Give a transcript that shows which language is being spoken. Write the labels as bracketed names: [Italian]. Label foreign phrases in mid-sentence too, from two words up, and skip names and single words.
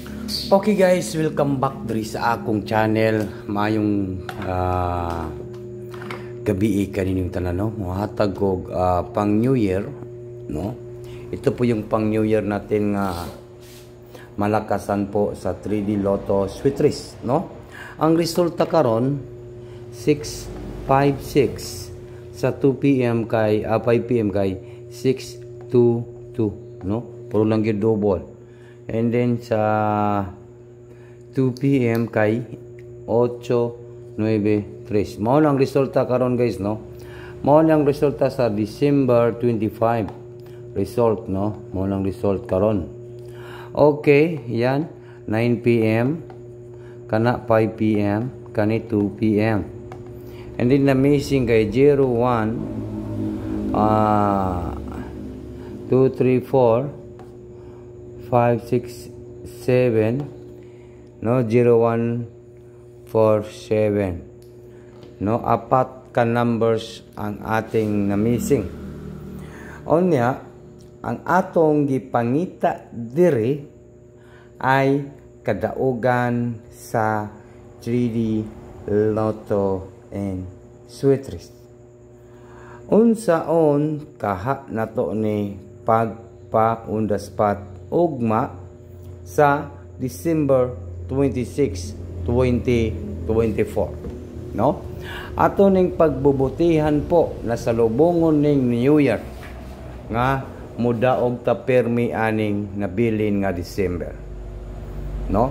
[English] Okay guys, welcome back [Cebuano] diri sa akong channel. Mayong gabi kaninyong tanan, no? Mohatag og pang New Year, no? [Filipino] Ito po yung pang New Year natin nga malakasan po sa 3D Lotto Sweet Race, [Cebuano] no? Ang resulta karon 656 sa 2 PM kay 5 PM kay 622, no? Puro lang gyud double. [English] And then [Cebuano] sa 2 PM kay 893. Mao lang resulta karon guys, no? Mao lang resulta sa December 25. Result, no? Mao lang result karon. Okay, yan 9 PM kana 5 PM kani 2 PM. [English] And then [Cebuano] na missing kay 01 2 3 4 5, 6, 7, no, 0147, no, apat ka numbers ang ating na missing. Onya, ang atong gipangita diri ay kadaugan sa 3D Lotto and Sweet Race. Unsaon kaha nato ni pagpa [English] on the spot [Cebuano] ugma sa December 26, 2024, no? Ato ning pagbubutihan po na salubongon ning New Year nga mudaog ta permi aning nabilin nga December, no?